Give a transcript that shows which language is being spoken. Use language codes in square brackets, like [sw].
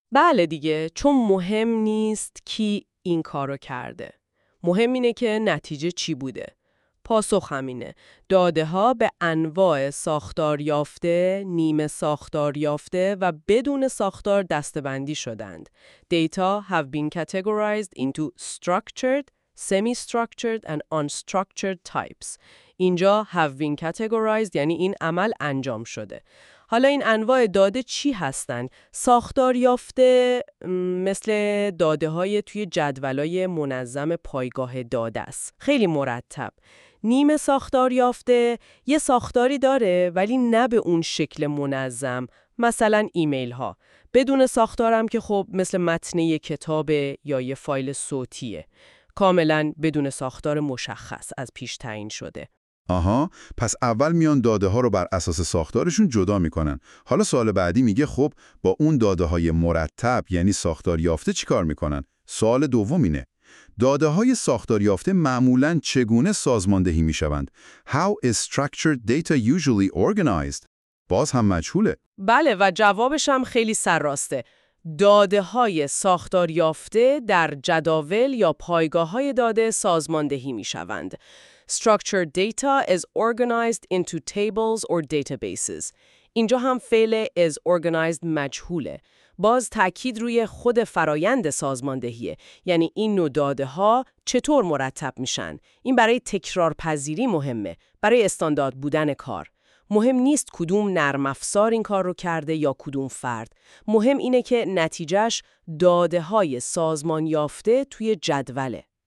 [fa] بله دیگه، چون مهم نیست کی این کارو کرده، مهم اینه که نتیجه چی بوده. پاسخ همینه، داده ها به انواع ساختار یافته، نیمه ساختار یافته و بدون ساختار دسته‌بندی شدند. [en] Data have been categorized into structured, semi-structured and unstructured types. [fa] اینجا [en] have been categorized [fa] یعنی این عمل انجام شده. حالا این انواع داده چی هستند؟ ساختار یافته مثل داده های توی جدولای منظم پایگاه داده است، خیلی مرتب. نیمه ساختار یافته یه ساختاری داره ولی نه به اون شکل منظم، مثلا ایمیل ها. بدون ساختارم که خب مثل متن یه کتاب یا یه فایل صوتیه، کاملا بدون ساختار مشخص از پیش تعیین شده. آها، پس اول میان داده ها رو بر اساس ساختارشون جدا میکنن. حالا سوال بعدی میگه خب با اون داده های مرتب یعنی ساختار یافته چیکار میکنن؟ سوال دوم اینه، داده های ساختار یافته معمولاً چگونه سازماندهی می شوند؟ [en] How is structured data usually organized؟ [fa] باز هم مجهوله. بله و جوابش هم خیلی سرراسته. داده های ساختار یافته در جداول یا پایگاه های داده سازماندهی می شوند. [en] Structured data is organized into tables or databases. [fa] اینجا هم فعل [en] is organized [fa] مجهوله. باز تاکید روی خود فرایند سازماندهیه، یعنی این نوع داده ها چطور مرتب میشن. این برای تکرار پذیری مهمه، برای استاندارد بودن کار. مهم نیست کدوم نرم افزار این کار رو کرده یا کدوم فرد، مهم اینه که نتیجهش داده های سازمان یافته توی جدوله.